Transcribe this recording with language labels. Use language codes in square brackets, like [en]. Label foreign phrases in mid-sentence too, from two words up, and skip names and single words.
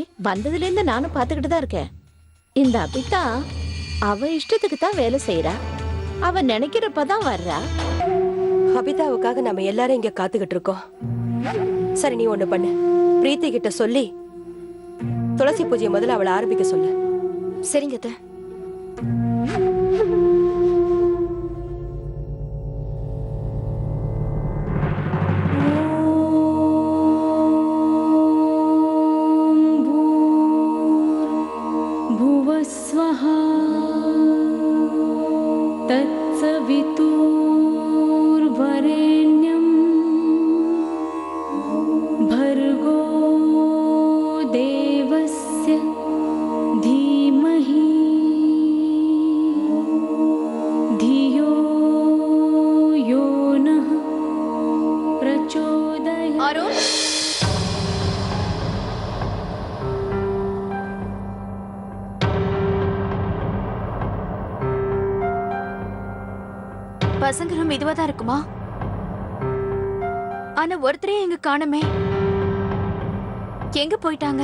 [ta] வந்ததுல இருந்து நானும் பாத்துக்கிட்டு தான் இருக்கேன். இந்த அபிதா அவ இஷ்டத்துக்கு தான் வேலை செய்யறா. அவ நினைக்கிறப்பதான் வர்றா. கவிதாவுக்காக நம்ம எல்லாரும் இங்க காத்துக்கிட்டு இருக்கோம். சரி, நீ ஒண்ணு பண்ணு. பிரீத்தி கிட்ட சொல்லி துளசி பூஜையை முதல்ல அவளை ஆரம்பிக்க சொல்லு. சரிங்க அத்தை. [sa] भुवस्वः तत्सवितुर्वरेण्यं भर्गो देवस्य धीमहि धियो यो नः प्रचोदयात्. [ta] அருண், பசங்க ரூம் இதுவா தான் இருக்குமா? ஆனா ஒருத்தரையும் எங்க காணுமே. எங்க போயிட்டாங்க?